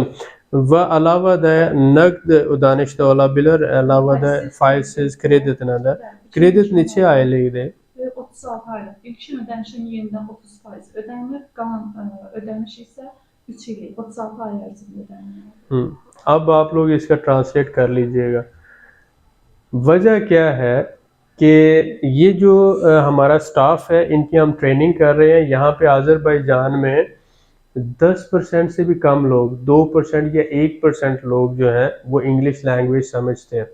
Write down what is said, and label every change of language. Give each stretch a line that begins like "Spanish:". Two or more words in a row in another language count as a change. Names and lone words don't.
Azerbaijani: Və əlavə də nəqd ödəniş də ola bilər, əlavə də faizsiz kreditinə də. Kredit neçə aylıqdır? 36 aylıq. İlkin ödənişin yenidən 30% ödənilir. Qalan ödəniş isə 3 illik, 36 ay ərzində ödənilir.
Hindi: अब आप लोग इसका ट्रांसलेट कर लीजिएगा। वजह क्या है कि ये जो हमारा स्टाफ है इनकी हम ट्रेनिंग कर रहे हैं। यहाँ पे आज़रबाईजान में 10% से भी कम लोग, 2% या 1% लोग जो हैं वो
English: English language
Hindi: समझते हैं।